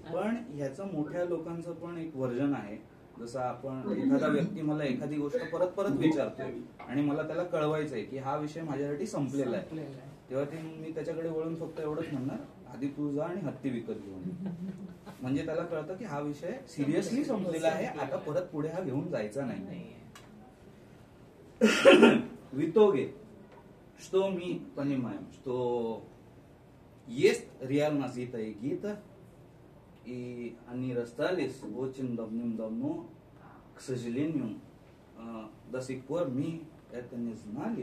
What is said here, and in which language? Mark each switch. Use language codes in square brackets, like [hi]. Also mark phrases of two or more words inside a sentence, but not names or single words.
[mr] पण ह्याचं मोठ्या लोकांचं पण एक व्हर्जन आहे जसं आपण एखादा व्यक्ती मला एखादी गोष्ट परत परत विचारतोय आणि मला त्याला कळवायचं आहे की हा विषय माझ्यासाठी संपलेला आहे, तेव्हा ते मी त्याच्याकडे वळून फक्त एवढंच म्हणणार आधी तू जा आणि हत्ती विकत घेऊन, म्हणजे त्याला कळतं की हा विषय सिरियसली संपलेला आहे, आता परत पुढे हा घेऊन जायचा नाही. [ru] В итоге, что мы понимаем, что есть реально Зита и Гита, и они расстались очень давным-давно. К сожалению, до сих пор мы это не знали.